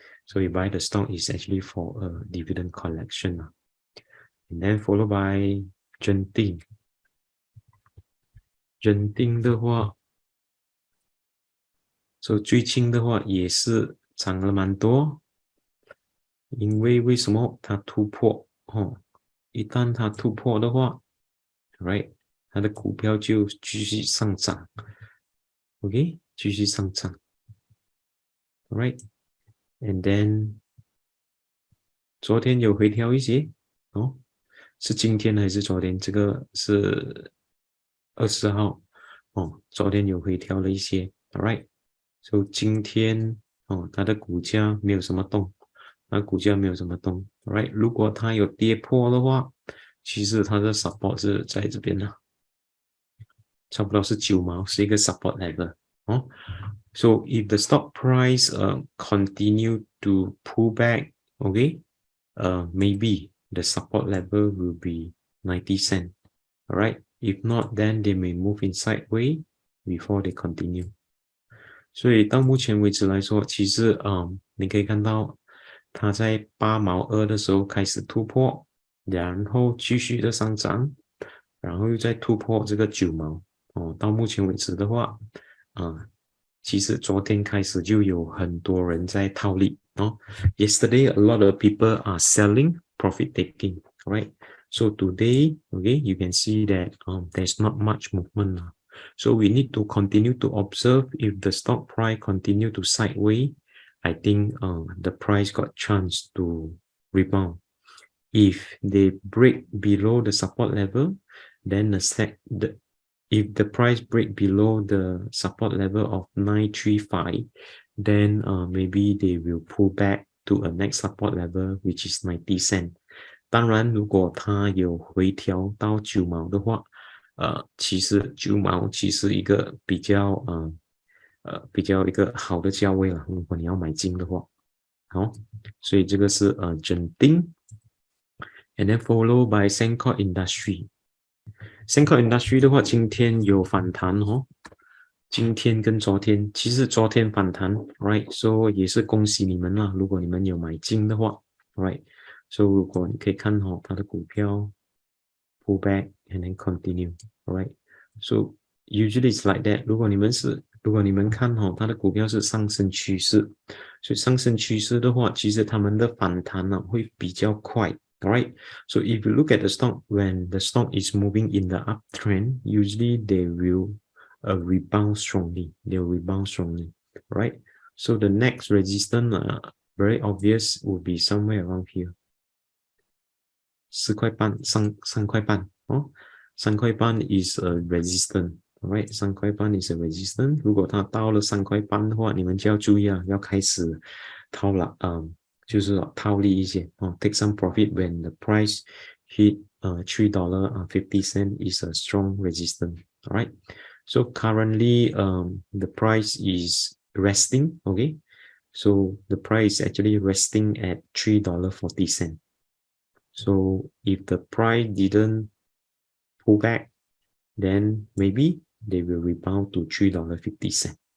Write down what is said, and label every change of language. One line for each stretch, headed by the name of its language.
English: So you buy the stock is actually for dividend collection. And then followed by Genting.
Chinese: Genting 的话 ，so 最近的话也是涨了蛮多，因为为什么它突破一旦它突破的话 ，right， 它的股票就继续上涨 ，OK， 继续上涨 ，right，
English: and then
Chinese: 昨天有回调一些是今天还是昨天？这个是20号昨天有回调了一些 ，alright， so 今天它的股价没有什么动，alright， 如果它有跌破的话，其实它的 support 是在这边的，差不多是9毛，是一个
English: support level So if the stock price continue to pull back, okay, maybe the support level will be 90 cents. Alright, if not, then they may move in sideways before they continue.
Chinese: 所以到目前为止来说，其实你可以看到它在8毛2的时候开始突破，然后继续的上涨，然后又再突破这个9毛到目前为止的话其实昨天开始就有很多人在套利
English: Yesterday, a lot of people are selling, profit taking, right? So today, okay, you can see that there's not much movement now. So we need to continue to observe if the stock price continue to sideways. I think the price got chance to rebound. If they break below the support level, then if the price break below the support level of 935, then maybe they will pull back to a next support level, which is 90 cents.
Chinese: 当然，如果它有回调到9毛的话，其实9毛其实一个比较一个好的价位了，如果你要买进的话。好，所以这个是Genting
English: and then followed by
Chinese: Sembcorp Industry。Sembcorp Industry 的话，今天有反弹今天跟昨天，其实昨天反弹 ，right？ So 也是恭喜你们啦，如果你们有买进的话 ，right？So 如果你可以看它的股票
English: pull back and then continue, right? So usually it's like that.
Chinese: 如果你们看它的股票是上升趋势，所以上升趋势的话，其实他们的反弹呢会比较快。
English: Alright, so if you look at the stock, when the stock is moving in the uptrend, usually they will rebound strongly. They will rebound strongly, right? So the next resistance, very obvious, will be somewhere around here. 4块半, 3块半, oh, 3块半 is a resistance, right? 3块半 is a resistance.
Chinese: 如果它到了3块半的话，你们就要注意啊，要开始套了，就是套利一些哦 ，
English: take some profit when the price hit $3.50 is a strong resistance. All right. So currently, the price is resting. Okay. So the price is actually resting at $3.40. So if the price didn't pull back, then maybe they will rebound to $3.50.